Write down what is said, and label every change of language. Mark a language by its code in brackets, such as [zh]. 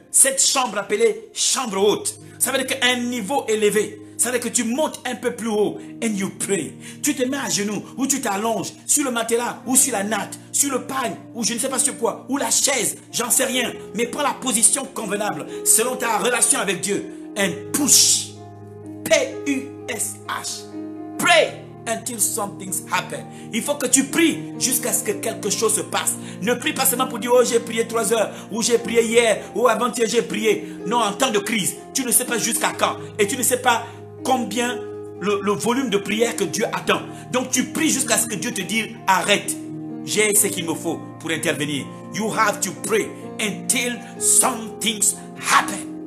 [fr] Cette chambre appelée chambre haute, ça veut dire qu'à un niveau élevé, ça veut dire que tu montes un peu plus haut [en] and you pray. [fr] Tu te mets à genoux ou tu t'allonges sur le matelas ou sur la natte, sur le pagne ou je ne sais pas sur quoi, ou la chaise, j'en sais rien. Mais prends la position convenable selon ta relation avec Dieu. [en] And push. P-U-S-H. Pray until something happens. [fr] Il faut que tu pries jusqu'à ce que quelque chose se passe. Ne prie pas seulement pour dire oh j'ai prié 3 heures, ou j'ai prié hier, ou avant-hier j'ai prié. Non, en temps de crise, tu ne sais pas jusqu'à quand. Et tu ne sais pas combien le volume de prière que Dieu attend. Donc tu pries jusqu'à ce que Dieu te dise arrête. J'ai ce qu'il me faut pour intervenir. [en] You have to pray until something happens.